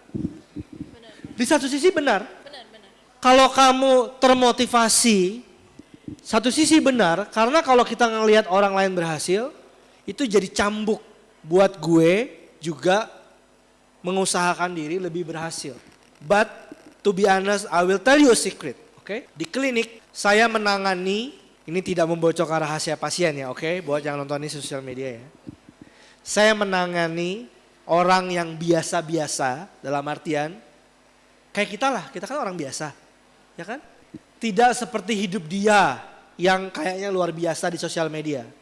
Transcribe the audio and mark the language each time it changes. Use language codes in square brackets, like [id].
[id] Benar. Di satu sisi benar. Kalau kamu termotivasi satu sisi benar, karena kalau kita ngelihat orang lain berhasil, itu jadi cambuk buat gue juga mengusahakan diri lebih berhasil. [en] But to be honest, I will tell you a secret, oke? [id] Di klinik saya menangani, ini tidak membocorkan rahasia pasien ya, oke? Buat yang nonton ini sosial media ya. Saya menangani orang yang biasa-biasa, dalam artian kayak kita lah, kita kan orang biasa, ya kan? Tidak seperti hidup dia yang kayaknya luar biasa di sosial media.